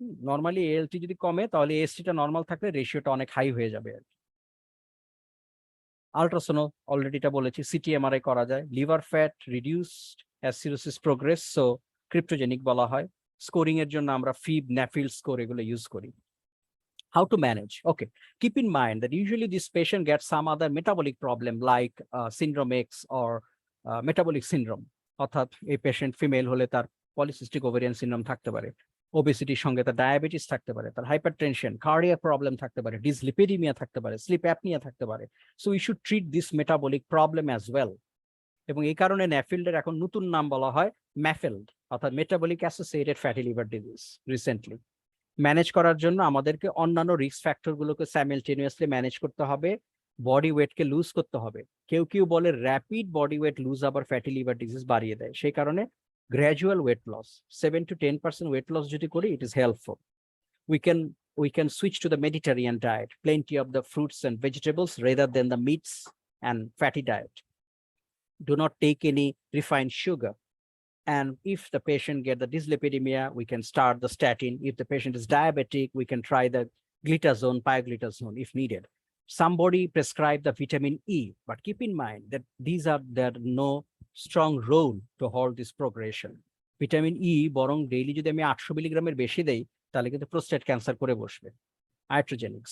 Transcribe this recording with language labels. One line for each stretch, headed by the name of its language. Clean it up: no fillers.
Bangla: Normally ALT যদি কমে তাহলে এএসটিটা নর্মাল থাকলে রেশিওটা অনেক হাই হয়ে যাবে আর কি। আল্ট্রাসোনো অলরেডিটা বলেছি, সিটি এমআরআই করা যায়।
English: liver fat reduced as cirrhosis progress,
Bangla: so ক্রিপ্টোজেনিক বলা হয়। স্কোরিং এর জন্য আমরা ফিব, ন্যাফিল স্কোর এগুলো ইউজ করি।
English: How to manage? Okay, keep in mind that usually this patient gets some other metabolic problem like syndrome X or metabolic syndrome.
Bangla: অর্থাৎ এই patient female হলে তার পলিসিস্টিক ওভারিয়ান সিনড্রোম থাকতে পারে, ওবেসিটির সঙ্গে তার ডায়াবেটিস থাকতে পারে, তার হাইপারটেনশন, কার্ডিয়াক প্রবলেম থাকতে পারে, ডিসলিপিডিমিয়া থাকতে পারে, স্লিপ অ্যাপনিয়া থাকতে পারে।
English: So we should treat this metabolic problem as well.
Bangla: এবং এই কারণে ন্যাফিল্ডের এখন নতুন নাম বলা হয় ম্যাফেল্ড, অর্থাৎ metabolic associated fatty liver disease recently. Manage করার জন্য আমাদেরকে অন্যান্য রিস্ক ফ্যাক্টর গুলোকে সাইমেলটেনিয়াসলি ম্যানেজ করতে হবে, বডি ওয়েটকে লুজ করতে হবে। কেউ কেউ বলে র্যাপিড বডি ওয়েট লুজ আবার ফ্যাটি লিভার ডিজিজ বাড়িয়ে দেয়, সেই কারণে gradual weight loss, 7 to 10% weight loss যদি করি,
English: It is helpful. we can switch to the Mediterranean diet, plenty of the fruits and vegetables rather than the meats and fatty diet. Do not take any refined sugar. And if the patient get the dyslipidemia, we can start the statin. If the patient is diabetic, we can try the glitazone, pioglitazone if needed. Somebody prescribe the vitamin E, but keep in mind that there are no strong role to hold this progression.
Bangla: Vitamin E বরং daily যদি আমি 800 মিলিগ্রামের বেশি দেই তাহলে কিন্তু prostate cancer করে বসবে, iatrogenic.